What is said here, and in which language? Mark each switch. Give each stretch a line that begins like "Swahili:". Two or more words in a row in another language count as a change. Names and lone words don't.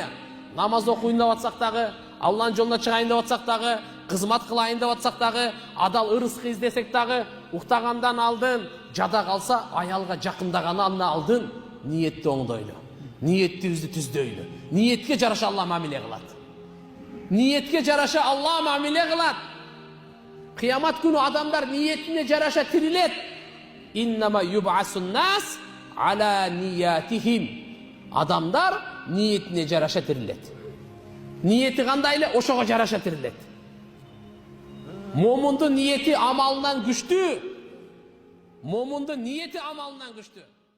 Kyrgyz: Намаз окуйын деп атсак дагы, Алланын жолуна чыгайын деп атсак дагы, кызмат кылайын деп атсак дагы, адал ырызкы издесек дагы, уктагандан алдын, жада калса аялга жакындагандан алдын ниетти оңдойлу. Ниеттибизди түздөйлү. Ниетке жараша Алла мамиле кылат. Ниетке жараша Алла мамиле кылат. Кыямат күнү адамдар ниетине жараша тирилет.
Arabic: إنما يبعث الناس على نياتهم.
Kyrgyz: Адамдар ниетине жараша тирилет. Ниети кандай эле, ошого жараша тирилет. Момундун ниети амалынан күчтүү. Момундун ниети амалынан күчтүү.